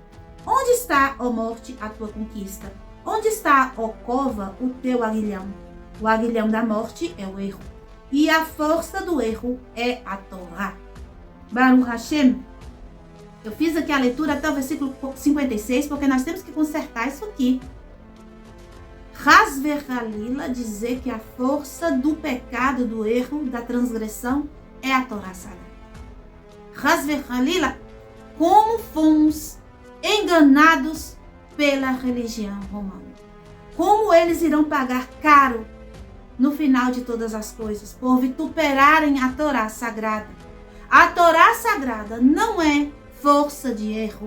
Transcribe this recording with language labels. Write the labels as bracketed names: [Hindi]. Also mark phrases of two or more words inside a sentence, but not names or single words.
[Portuguese] Onde está, ó morte, a tua conquista? Onde está, ó cova, o teu aguilhão? O aguilhão da morte é o erro, e a força do erro é a Torá. [Hebrew] ברוך השם. [Portuguese] Eu fiz aqui a leitura até o versículo 56, porque nós temos que consertar isso aqui. [Hebrew] חס וחלילה, [Portuguese] dizer que a força do pecado, do erro, da transgressão é a Torá Sagrada. [Hebrew] חס וחלילה, [Portuguese] como fomos enganados pela religião romana. Como eles irão pagar caro no final de todas as coisas, por vituperarem a Torá Sagrada. A Torá Sagrada não é força de erro.